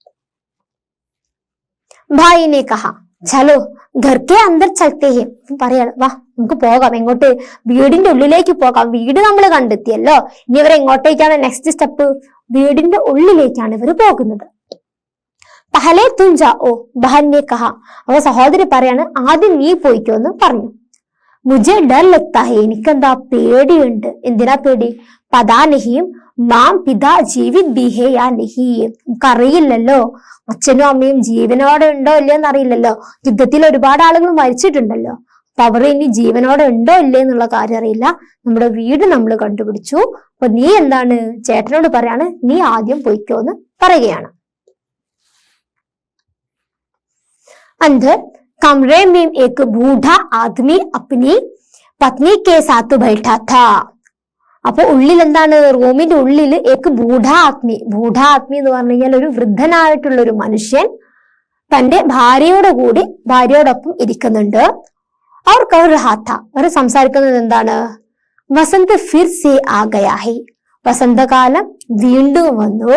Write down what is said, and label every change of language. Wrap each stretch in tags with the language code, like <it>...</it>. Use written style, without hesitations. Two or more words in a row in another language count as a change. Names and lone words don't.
<hi>भाई ने कहा चलो घर के अंदर चलते हैं,</hi> <ml>പറയാണ്, വാ നമുക്ക് പോകാം. എങ്ങോട്ട്? വീടിന്റെ ഉള്ളിലേക്ക് പോകാം. വീട് നമ്മൾ കണ്ടെത്തിയല്ലോ, ഇനി ഇവർ എങ്ങോട്ടേക്കാണ്</ml> <en>next step?</en> <ml>വീടിന്റെ ഉള്ളിലേക്കാണ് ഇവർ പോകുന്നത്.</ml> <hi>पहले तुम जाओ बहन ने कहा,</hi> <ml>അപ്പൊ സഹോദരി പറയാണ്, ആദ്യം നീ പോയിക്കോ എന്ന് പറഞ്ഞു.</ml> <hi>മുझे डर लगता है,</hi> <ml>എനിക്കെന്താ പേടിയുണ്ട്. എന്തിനാ പേടി?</ml> <hi>पता नहीं माँ पिता जीवित भी है या नहीं,</hi> <ml>നമുക്കറിയില്ലല്ലോ അച്ഛനും അമ്മയും ജീവനോടെ ഉണ്ടോ ഇല്ലയെന്ന് അറിയില്ലല്ലോ. യുദ്ധത്തിൽ ഒരുപാട് ആളുകൾ മരിച്ചിട്ടുണ്ടല്ലോ. അപ്പൊ അവർ ഇനി ജീവനോടെ ഉണ്ടോ ഇല്ലേ എന്നുള്ള കാര്യം അറിയില്ല. നമ്മുടെ വീട് നമ്മൾ കണ്ടുപിടിച്ചു. അപ്പൊ നീ എന്താണ് ചേട്ടനോട് പറയാണ്, നീ ആദ്യം പോയിക്കോ എന്ന് പറയുകയാണ്.</ml> <hi>अंदर कमरे में एक बूढ़ा आदमी अपनी पत्नी के साथ बैठा था.</hi> <ml>അപ്പൊ ഉള്ളിൽ എന്താണ്? റൂമിന്റെ ഉള്ളിൽ</ml> <hi>एक बूढ़ा आदमी</hi> <ml>എന്ന് പറഞ്ഞു കഴിഞ്ഞാൽ ഒരു വൃദ്ധനായിട്ടുള്ള ഒരു മനുഷ്യൻ തന്റെ ഭാര്യയോടൊപ്പം ഇരിക്കുന്നുണ്ട്. അവർ</ml> <hi>कह रहा था,</hi> <ml>അവർ സംസാരിക്കുന്നത് എന്താണ്?</ml> <hi>वसंत फिर से आ गया है,</hi> <ml>വസന്തകാലം വീണ്ടും വന്നു.</ml>